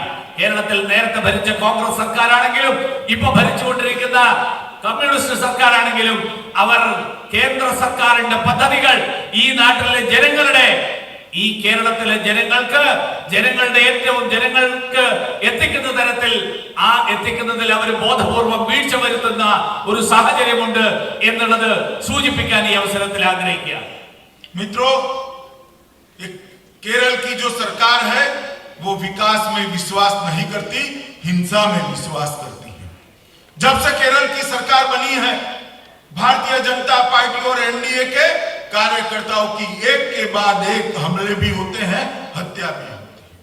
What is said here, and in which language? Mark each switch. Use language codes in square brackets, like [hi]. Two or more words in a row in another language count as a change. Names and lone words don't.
[ml] കേരളത്തിൽ നേരത്തെ ഭരിച്ച കോൺഗ്രസ് സർക്കാരാണെങ്കിലും ഇപ്പൊ ഭരിച്ചുകൊണ്ടിരിക്കുന്ന കമ്മ്യൂണിസ്റ്റ് സർക്കാരാണെങ്കിലും അവർ കേന്ദ്ര സർക്കാരിന്റെ പദ്ധതികൾ ഈ നാട്ടിലെ ജനങ്ങളുടെ, ഈ കേരളത്തിലെ ജനങ്ങൾക്ക്, ജനങ്ങൾക്ക് എത്തിക്കുന്ന തരത്തിൽ എത്തിക്കുന്നതിൽ അവർ ബോധപൂർവം വീഴ്ച വരുത്തുന്ന ഒരു സാഹചര്യമുണ്ട് എന്നുള്ളത് സൂചിപ്പിക്കാൻ ഈ അവസരത്തിൽ ആഗ്രഹിക്കുക. [hi] मित्रों, केरल की जो सरकार है वो विकास में विश्वास नहीं करती, हिंसा में विश्वास करती है। जब से केरल की सरकार बनी है, भारतीय जनता पार्टी और एनडीए के कार्यकर्ताओं की एक के बाद एक हमले भी होते हैं, हत्या भी होती है।